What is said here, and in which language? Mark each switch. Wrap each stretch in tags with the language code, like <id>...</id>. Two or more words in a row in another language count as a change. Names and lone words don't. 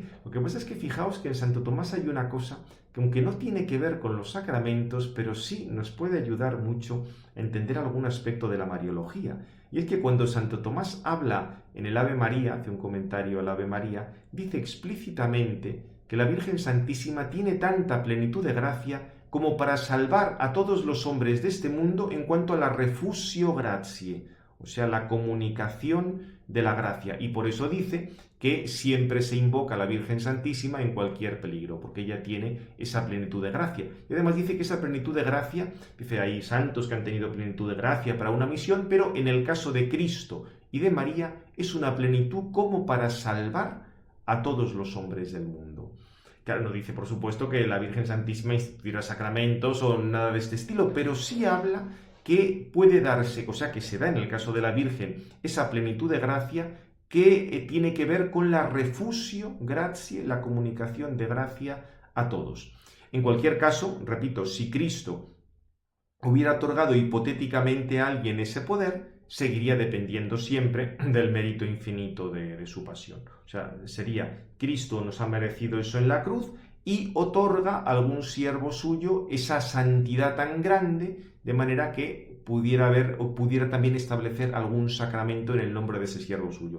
<es>Lo que pasa es que fijaos que en Santo Tomás hay una cosa que, aunque no tiene que ver con los sacramentos, pero sí nos puede ayudar mucho a entender algún aspecto de la Mariología. Y es que cuando Santo Tomás habla en el Ave María, hace un comentario al Ave María, dice explícitamente que la Virgen Santísima tiene tanta plenitud de gracia como para salvar a todos los hombres de este mundo en cuanto a la</es> <la>refusio gratiae,</la> <es>o sea, la comunicación de la gracia. Y por eso dice que siempre se invoca a la Virgen Santísima en cualquier peligro, porque ella tiene esa plenitud de gracia. Y además dice que esa plenitud de gracia, dice, hay santos que han tenido plenitud de gracia para una misión, pero en el caso de Cristo y de María es una plenitud como para salvar a todos los hombres del mundo. Claro, no dice, por supuesto, que la Virgen Santísima instituirá sacramentos o nada de este estilo, pero sí habla que puede darse, o sea, que se da en el caso de la Virgen, esa plenitud de gracia que tiene que ver con la</es> <la>refusio gratiae,</la> <es>la comunicación de gracia a todos. En cualquier caso, repito, si Cristo hubiera otorgado hipotéticamente a alguien ese poder, seguiría dependiendo siempre del mérito infinito de su pasión. O sea, sería, Cristo nos ha merecido eso en la cruz y otorga a algún siervo suyo esa santidad tan grande, de manera que pudiera también establecer algún sacramento en el nombre de ese siervo suyo.</es>